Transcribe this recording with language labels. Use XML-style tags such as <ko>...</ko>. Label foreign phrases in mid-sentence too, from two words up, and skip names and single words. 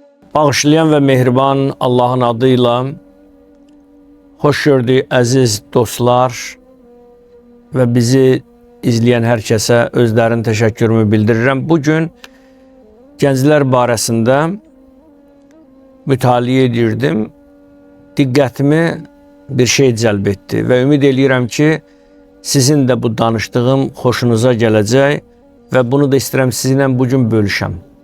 <az>Bağışlayan ve mehriban Allah'ın adıyla hoş gördük əziz dostlar</az> <tr>ve bizi izleyen herkese özlerinin</tr> <az>təşəkkürümü bildirirəm. Bugün gənclər barəsində mütaliə edirdim. Diqqətimi bir şey cəlb etdi və ümid edirəm ki, sizin de bu danışdığım xoşunuza gələcək və bunu da istəyirəm sizinlə bugün bölüşəm.</az>